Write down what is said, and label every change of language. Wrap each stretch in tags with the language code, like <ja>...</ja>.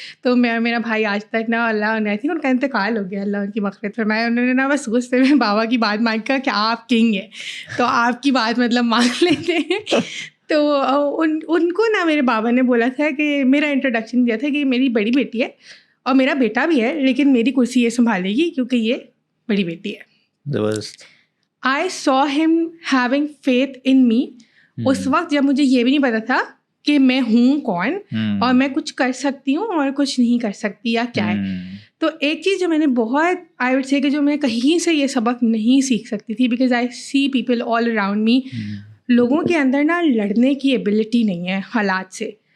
<ur>تو میرا بھائی آج تک نا اللہ</ur> <en>I think</en> <ur>ان کا انتقال ہو گیا, اللہ ان کی مغفرت فرمائے, انہوں نے نا بس غصے میں بابا کی بات مان کر کہ آپ کنگ ہیں تو آپ کی بات مطلب مان لیتے ہیں. تو ان کو نا میرے بابا نے بولا تھا کہ میرا انٹروڈکشن دیا تھا کہ میری بڑی بیٹی ہے اور میرا بیٹا بھی ہے, لیکن میری کرسی یہ سنبھالے گی کیونکہ یہ بڑی بیٹی ہے. زبردست.</ur> <en>I saw him having faith in me.</en> <ur>اس وقت جب مجھے یہ بھی نہیں پتا تھا کہ میں ہوں کون, اور میں کچھ کر سکتی ہوں اور کچھ نہیں کر سکتی یا کیا ہے. تو ایک چیز جو میں نے بہت آئی وڈ سے کہ جو میں کہیں سے یہ سبق نہیں سیکھ سکتی تھی,</ur> <en>because I see people all around me</en> <ur>لوگوں کے اندر نا لڑنے کی ایبلٹی نہیں ہے حالات سے.</ur>